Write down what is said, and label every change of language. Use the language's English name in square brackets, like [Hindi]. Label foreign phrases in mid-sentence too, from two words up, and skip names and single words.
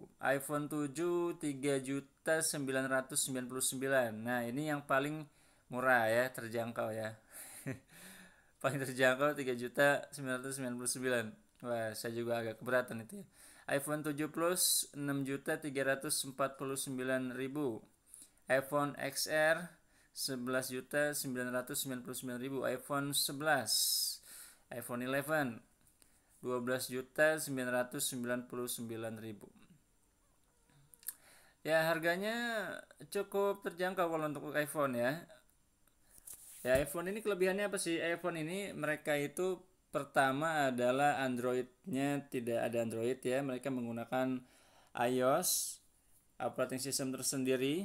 [Indonesian] iPhone 7 3.999.000. Nah, ini yang paling murah ya, terjangkau ya. Paling terjangkau 3.999.000. Wah, saya juga agak keberatan itu ya. iPhone 7 Plus 6.349.000. iPhone XR 11.999.000. iPhone 11, iPhone 11 12.999.000. Ya, harganya cukup terjangkau kalau untuk iPhone ya. Ya, iPhone ini kelebihannya apa sih? iPhone ini mereka itu pertama adalah Androidnya tidak ada Android ya, mereka menggunakan iOS, [English] operating system [Indonesian] tersendiri.